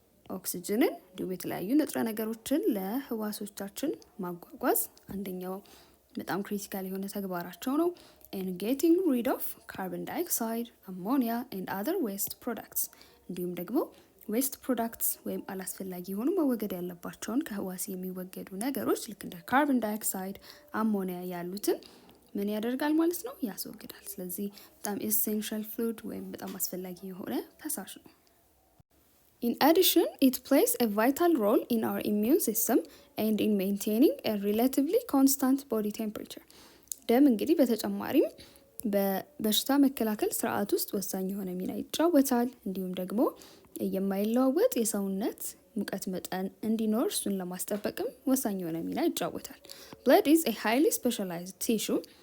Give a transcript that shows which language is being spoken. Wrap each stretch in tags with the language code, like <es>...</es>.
<am>ኦክሲጅንን እንዲሁም የተለያዩ ንጥረ ነገሮችን ለህዋሶቻችን ማጓጓዝ አንደኛው በጣም ክሪቲካል የሆነ ተግባራቸው ነው።</am> <en>and getting rid of carbon dioxide, ammonia and other waste products</en> <am>እንዲሁም ደግሞ ዌስት ፕሮዳክትስ ወይም አላስፈላጊ የሆኑ መወገድ ያለባቸውን ከህዋስ የሚወገዱ ነገሮች ልክ እንደ ካርቦን ዳይኦክሳይድ፣ አሞኒያ ያሉትን ምን ያደርጋል ማለት ነው? ያስወግዳል። ስለዚህ በጣም ኤሴንሻል ፍሉድ ወይም በጣም አስፈላጊ የሆነ ፈሳሽ ነው።</am> <en>In addition, it plays a vital role in our immune system and in maintaining a relatively constant body temperature.</en> <am>ደም እንግዲህ በተጨማሪም በበሽታ መከላከል ስርዓት ውስጥ ወሳኝ የሆነ ሚና ይጫወታል። እንዲሁም ደግሞ የማይለዋወጥ የሰውነት ሙቀት መጠን እንዲኖር እሱን ለማስጠበቅም ወሳኝ የሆነ ሚና ይጫወታል።</am> <en>Blood is a highly specialized tissue.</en>